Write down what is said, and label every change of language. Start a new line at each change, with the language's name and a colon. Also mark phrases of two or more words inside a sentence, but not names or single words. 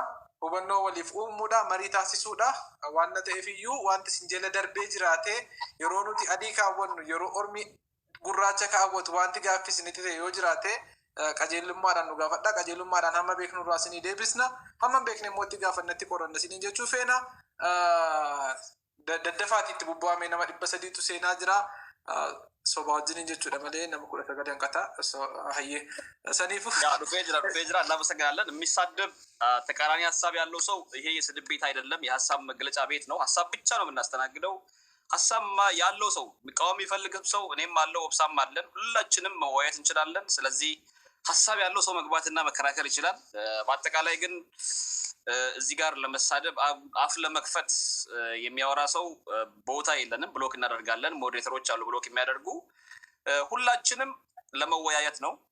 Oromo: Hubannoo waliif uumuudha, marii taasisuudha. Waan ta'eef iyyuu wanti isin jala darbee jiraate yeroo nuti adii kaawwannu yeroo ormi gurraacha kaawwatu wanti gaaffii isinitti ta'e yoo jiraate qajeelummaadhaan nu gaafadha. Qajeelummaadhaan hamma beeknu irraa isinii deebisna. Hamma beekne immoo itti gaafannatti qoranna isiniin jechuu feena. Daddafaatiitti bubbu'amee nama 300tu seenaa jira. Soba wajjin jechuudha malee nama 19 hanqata hayyee ሰኒፉ
Amharic: ያ ዱፌጅራ እናመሰግናለን። የሚሳደብ ተቃራኒ ሐሳብ ያለው ሰው ይሄ የስድብ ቤት አይደለም፣ የሐሳብ መግለጫ ቤት ነው። ሐሳብ ብቻ ነው የምናስተናግደው። ሐሳብ ያለው ሰው መቃወም ይፈልግም ሰው እኔም አለው ወብሳም አለን፣ ሁላችንም መወያየት እንችላለን። ስለዚህ ሐሳብ ያለው ሰው መግባትና መከራከር ይችላል። በአጠቃላይ ግን እዚህ ጋር ለመሳደብ አፍ ለመክፈት የሚያወራ ሰው ቦታ የለንም፣ ብሎክ እናደርጋለን። ሞዴሬተሮች አሉ ብሎክ የሚያደርጉ። ሁላችንም ለመወያየት ነው።